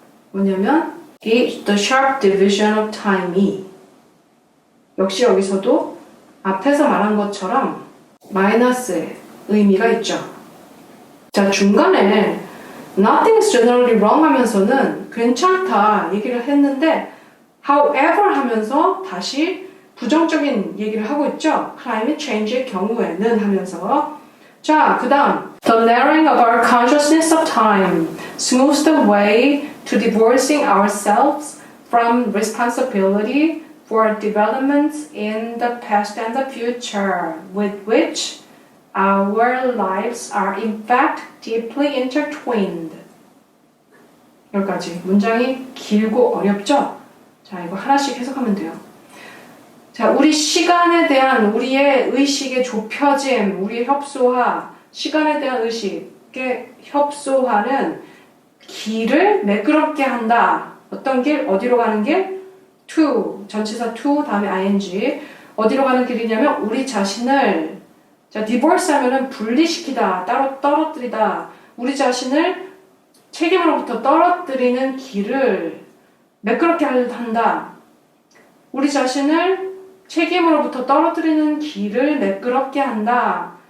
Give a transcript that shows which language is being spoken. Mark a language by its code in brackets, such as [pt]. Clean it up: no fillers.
[ko] 뭐냐면 [en] the sharp division of time [ko] 이 역시 여기서도 앞에서 말한 것처럼 마이너스의 의미가 있죠. 자, 중간에 nothing's generally wrong 하면서는 괜찮다 얘기를 했는데 however 하면서 다시 부정적인 얘기를 하고 있죠. climate change의 경우에는 하면서. 자, 그 다음. [en] The narrowing of our consciousness of time smooths the way to divorcing ourselves from responsibility for developments in the past and the future with which our lives are in fact deeply intertwined. [ko] 여기까지. 문장이 길고 어렵죠? 자, 이거 하나씩 해석하면 돼요. 자, 우리 시간에 대한 우리의 의식의 좁혀짐, 우리의 협소화, 시간에 대한 의식의 협소화는 길을 매끄럽게 한다. 어떤 길? 어디로 가는 길? to, 전치사 to, 다음에 ing. 어디로 가는 길이냐면 우리 자신을, 자, divorce 하면은 분리시키다, 따로 떨어뜨리다. 우리 자신을 책임으로부터 떨어뜨리는 길을 매끄럽게 한다. 우리 자신을 책임으로부터 떨어뜨리는 길을 매끄럽게 한다.